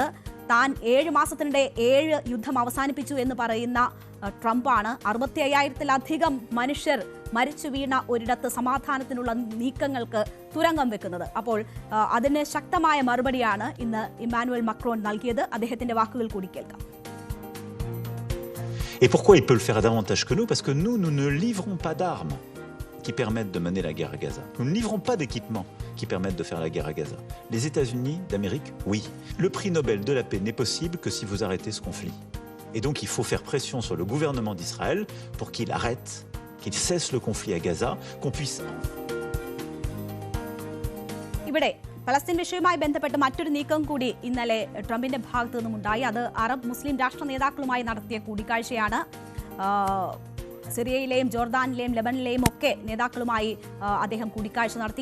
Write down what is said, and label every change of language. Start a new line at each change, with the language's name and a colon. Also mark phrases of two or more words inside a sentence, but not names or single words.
Malayalam: താൻ 7 മാസത്തിനിടെ 7 യുദ്ധം അവസാനിപ്പിച്ചു എന്ന് പറയുന്ന ട്രംപാണ് 65,000-ലധികം മനുഷ്യർ മരിച്ചു വീണ ഒരിടത്ത് സമാധാനത്തിനുള്ള നീക്കങ്ങൾക്ക് തുരങ്കം വെക്കുന്നത്. അപ്പോൾ അതിന് ശക്തമായ മറുപടിയാണ് ഇന്ന് ഇമ്മാനുവൽ മാക്രോൺ നൽകിയത്. അദ്ദേഹത്തിന്റെ വാക്കുകൾ കൂടി കേൾക്കാം.
French: Et pourquoi il peut le faire davantage que nous? Parce que nous ne livrons pas d'armes. qui permettent de mener la guerre à Gaza. Nous ne livrons pas d'équipements qui permettent de faire la guerre à Gaza. Les États-Unis d'Amérique, oui. Le prix Nobel de la paix n'est possible que si vous arrêtez ce conflit. Et donc il faut faire pression sur le gouvernement d'Israël pour qu'il arrête, qu'il cesse le conflit à Gaza, qu'on puisse...
Malayalam: ഇവിടെ പലസ്തീൻ വിഷയവുമായി ബന്ധപ്പെട്ട് മറ്റൊരു നീക്കം കൂടി ഇന്നലെ ട്രംപിന്റെ ഭാഗത്തു നിന്നുമുണ്ടായി. അത് അറബ് മുസ്ലിം രാഷ്ട്ര നേതാക്കളുമായി നടത്തിയ കൂടിക്കാഴ്ചയാണ്. സിറിയയിലെയും ജോർദാനിലെയും ലെബനിലെയും ഒക്കെ നേതാക്കളുമായി അദ്ദേഹം കൂടിക്കാഴ്ച നടത്തി.